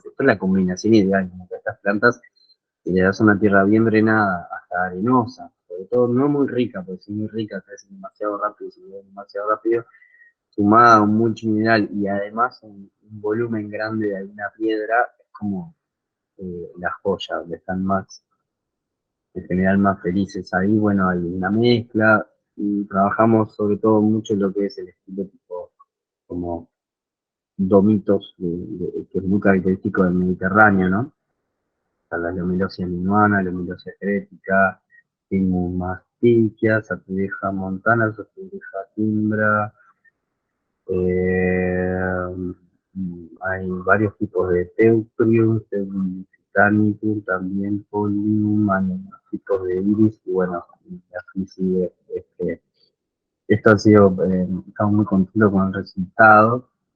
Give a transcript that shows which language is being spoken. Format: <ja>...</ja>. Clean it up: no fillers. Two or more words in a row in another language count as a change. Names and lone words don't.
<es>Esto es la combinación ideal, como que estas plantas, si le das una tierra bien drenada, hasta arenosa, sobre todo no muy rica, porque si es muy rica crece demasiado rápido, si es demasiado rápido, sumada a un multimineral y además un volumen grande de alguna piedra, es como la joya, donde están más, en general más felices. Ahí, bueno, hay una mezcla y trabajamos sobre todo mucho en lo que es el estilo tipo como domitos, que es muy característico del Mediterráneo, ¿no? Está la Lomelosia minuana, Lomelosia crética, Pinus mastiquia, Sapideja montana, Sapideja timbra. eh, Hay varios tipos de Teucrium, Titanicum, también Polium, hay unos tipos de iris, y bueno, así sigue. Esto ha sido, estamos muy contentos con el resultado.</es>